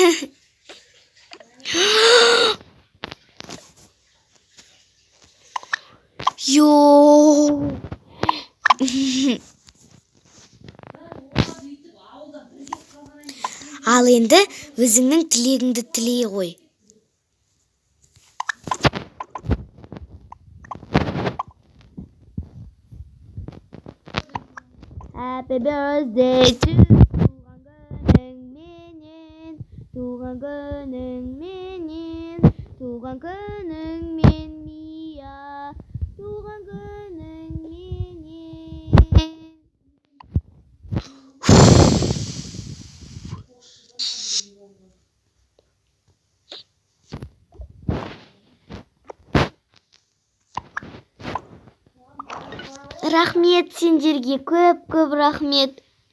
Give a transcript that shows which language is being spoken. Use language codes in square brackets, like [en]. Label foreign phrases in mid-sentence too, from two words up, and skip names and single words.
[kk] Йо. Ал енді өзіңнің тілегіңді тілей ғой. [en] Happy birthday to [kk] туған күніңменен, туған күніңмен Мия, туған күніңменен. Рахмет сендерге, көп рахмет.